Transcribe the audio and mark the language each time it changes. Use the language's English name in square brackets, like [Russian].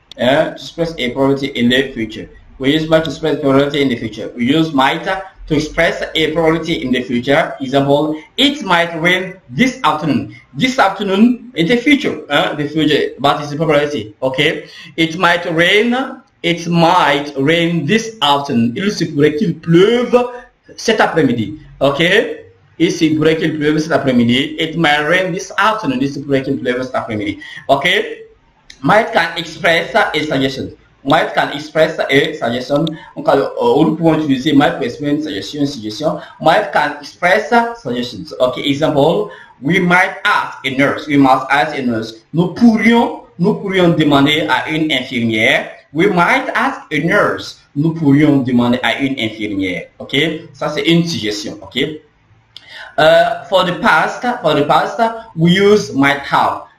[English] To express a probability in the future. We use might to express probability in the future. We use might to express a probability in the future. Example: it might rain this afternoon. This afternoon in the future, but it's a probability. Okay. It might rain. It might rain this afternoon. [French] Il se pourrait qu'il pleuve cet après-midi. Okay. Il se pourrait qu'il pleuve cet après-midi. [English] It might rain this afternoon. [French] Il se pourrait qu'il pleuve cet après-midi. [English] Okay. Might can express a suggestion. Might can express a suggestion. [French] Nous pouvons utiliser might pour exprimer une suggestion. [English] Might can express suggestions. Okay. Example: we might ask a nurse. We must ask a nurse. [French] Nous pourrions demander à une infirmière. [English] We might ask a nurse. [French] Nous pourrions demander à une infirmière. Okay. Ça c'est une suggestion. Okay. [English] For the past, we use might have.